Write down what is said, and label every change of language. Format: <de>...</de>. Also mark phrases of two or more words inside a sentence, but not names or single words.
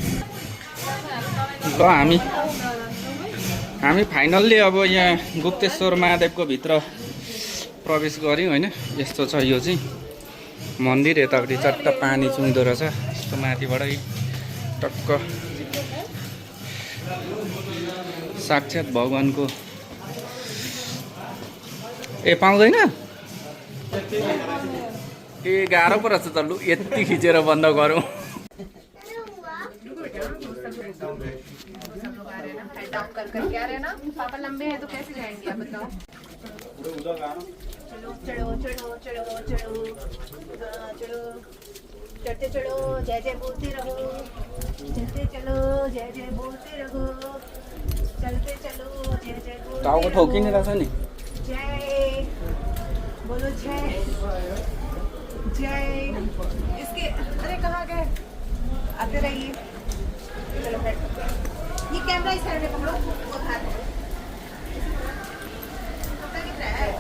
<ne>ल हामी फाइनल्ली अब यहाँ गुप्तेश्वर महादेवको भित्र प्रवेश गऱ्यौँ होइन यस्तो छ यो चाहिँ मन्दिर यतापट्टि चट्ट पानी चुहिँदो रहेछ यस्तो माथिबाटै टक्क साक्षात् भगवानको ए पाउँदैन ए गाह्रो पो रहेछ त लु यति खिचेर बन्द गरौँ</ne> <hi>करके आ रहे हैं ना पापा लंबे हैं तो कैसे जाएंगे आप बताओ चलो चलो चलो चलो चलो चलो चढ़ते चलो जय जय बोलते रहो चलते चलो जय जय बोलते रहो चलते चलो जय जय बोलते</hi> <ne>टाउको ठोकिने रहेछ नि</ne> <hi>जय बोलो जय जय इसके अरे कहाँ गए आते रहिए चलो बैठो ये कैमरा इस साइड में पकड़ो वो हाथ कितना है</hi>